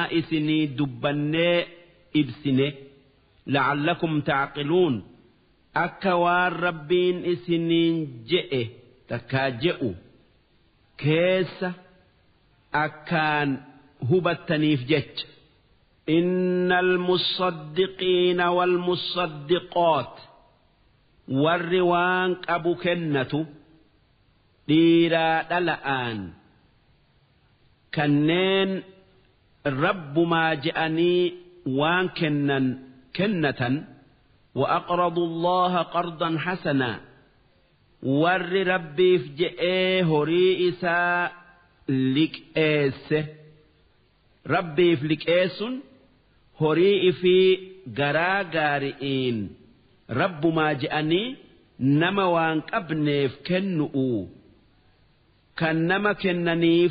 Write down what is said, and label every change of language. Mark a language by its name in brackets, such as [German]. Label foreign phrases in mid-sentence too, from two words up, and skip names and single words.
[Oromo] isinii dubbannee ibsine [Arabic] لعلكم تعقلون [Oromo] akka waan rabbiin isiniin je'e takkaa je'u keessa akkaan hubattaniif jecha [Arabic] إن المصدقين والمصدقات [Oromo] warri waan qabu kennatu dhiiraa dhala'aan kanneen rabbumaa je'anii waan kennatan [Arabic] وأقرضوا الله قرضا حسنا [Oromo] warri rabbiif je'ee horii isaa liqeesse rabbiif liqeessun horii ifii garaa gaari'iin rabbumaa je'anii nama waan qabneef kennu'u kan nama kennaniif